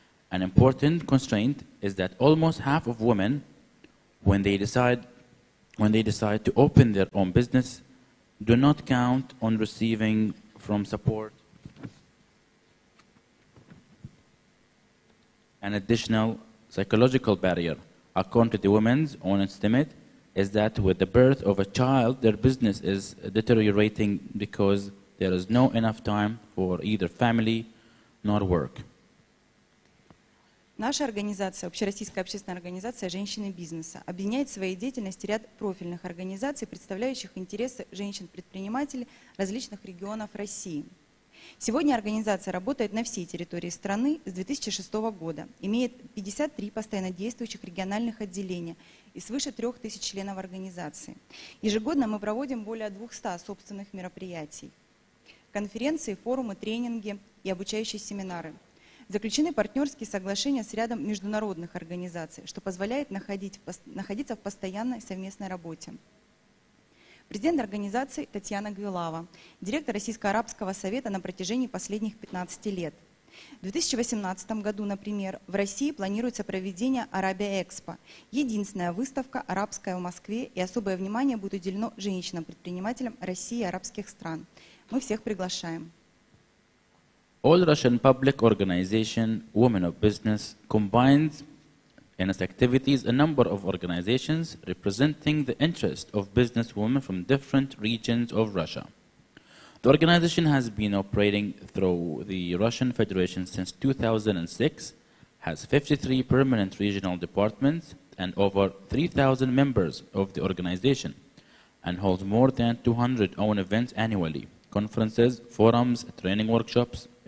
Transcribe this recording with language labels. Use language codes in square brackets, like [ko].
[en] An important constraint is that almost half of women, when they decide to open their own business, do not count on receiving from support an additional psychological barrier. According to the women's own estimate, is that with the birth of a child, their business is deteriorating because there is no enough time for either family nor work. [ru] Наша организация, Общероссийская общественная организация «Женщины бизнеса», объединяет в своей деятельности ряд профильных организаций, представляющих интересы женщин-предпринимателей различных регионов России. Сегодня организация работает на всей территории страны с 2006 года, имеет 53 постоянно действующих региональных отделения и свыше 3000 членов организации. Ежегодно мы проводим более 200 собственных мероприятий, конференции, форумы, тренинги и обучающие семинары. Заключены партнерские соглашения с рядом международных организаций, что позволяет находиться в постоянной совместной работе. Президент организации Татьяна Гвилава, директор Российско-Арабского совета на протяжении последних 15 лет. В 2018 году, например, в России планируется проведение Арабия-Экспо, единственная выставка арабская в Москве, и особое внимание будет уделено женщинам-предпринимателям России и арабских стран. Мы всех приглашаем. [en] All Russian public organization, Women of Business, combines in its activities a number of organizations representing the interest of businesswomen from different regions of Russia. The organization has been operating through the Russian Federation since 2006, has 53 permanent regional departments and over 3,000 members of the organization, and holds more than 200 own events annually, conferences, forums, training workshops.